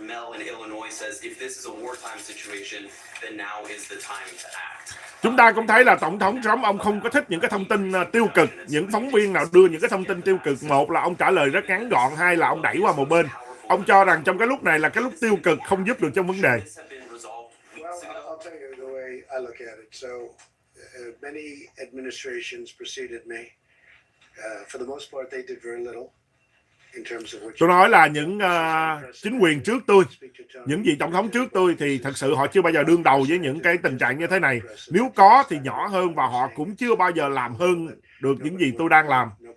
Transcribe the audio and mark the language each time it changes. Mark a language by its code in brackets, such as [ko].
[en] Mel in Illinois says if this is a wartime situation, then now is the time to act. [vi] Chúng ta cũng thấy là Tổng thống Trump, ông không có thích những cái thông tin tiêu cực. Những phóng viên nào đưa những cái thông tin tiêu cực, một là ông trả lời rất ngắn gọn, hai là ông đẩy qua một bên. Ông cho rằng trong cái lúc này là cái lúc tiêu cực không giúp được trong vấn đề. [en] Well, I'll tell you the way I look at it. So, many administrations preceded me. For the most part, they did very little. [vi] Tôi nói là những chính quyền trước tôi, những vị tổng thống trước tôi thì thật sự họ chưa bao giờ đương đầu với những cái tình trạng như thế này. Nếu có thì nhỏ hơn, và họ cũng chưa bao giờ làm hơn được những gì tôi đang làm.